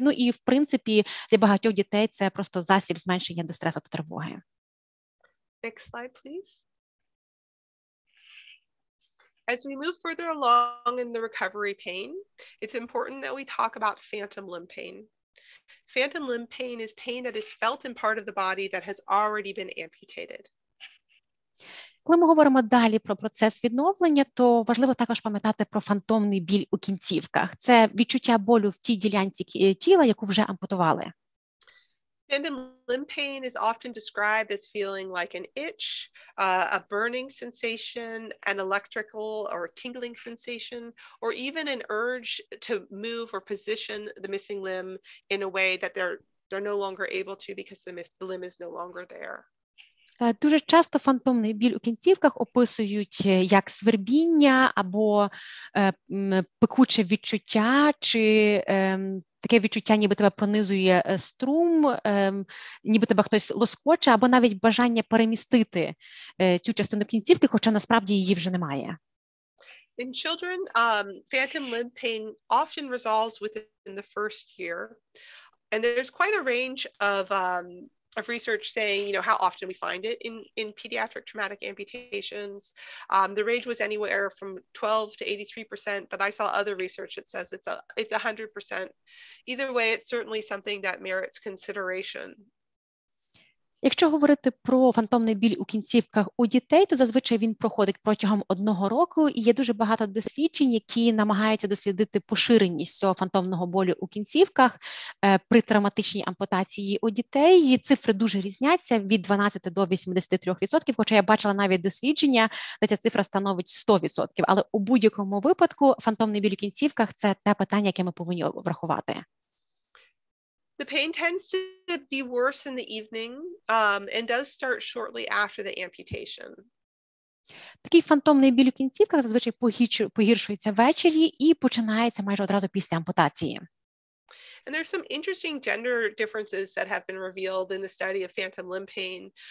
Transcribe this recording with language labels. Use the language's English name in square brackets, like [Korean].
[Ukrainian] Ну і, в принципі, для багатьох дітей це просто засіб зменшення дистресу та тривоги. [English] Next slide, please. As we move further along in the recovery pain, it's important that we talk about phantom limb pain. Phantom limb pain is pain that is felt in part of the body that has already been amputated. [Ukrainian] Коли ми говоримо далі про процес відновлення, то важливо також пам'ятати про фантомний біль у кінцівках. Це відчуття болю в тій ділянці тіла, яку вже ампутували. [English] Phantom limb pain is often described as feeling like an itch, a burning sensation, an electrical or tingling sensation, or even an urge to move or position the missing limb in a way that they're no longer able to because the limb is no longer there. [Ukrainian] Дуже часто фантомний біль у кінцівках описують як свербіння або пекуче відчуття, чи таке відчуття, ніби тебе пронизує струм, ніби тебе хтось лоскоче, або навіть бажання перемістити цю частину кінцівки, хоча насправді її вже немає. [English] In children, phantom limb pain often resolves within the first year, and there's quite a range of research saying, how often we find it in pediatric traumatic amputations. The range was anywhere from 12 to 83%, but I saw other research that says it's 100%. Either way, it's certainly something that merits consideration. [Ukrainian] Якщо говорити про фантомний біль у кінцівках у дітей, то зазвичай він проходить протягом 1 року, і є дуже багато досліджень, які намагаються дослідити поширеність цього фантомного болю у кінцівках при травматичній ампутації у дітей. І цифри дуже різняться від 12 до 83%, хоча я бачила навіть дослідження, де ця цифра становить 100%. Але у будь-якому випадку фантомний біль у кінцівках – це те питання, яке ми повинні врахувати. [English] The pain tends to be worse in the evening and does start shortly after the amputation. [Ukrainian] Такий фантомний біль у кінцівках зазвичай погіршується ввечері і починається майже одразу після ампутації. [English] And there's some interesting gender differences that have been revealed in the study of phantom limb pain.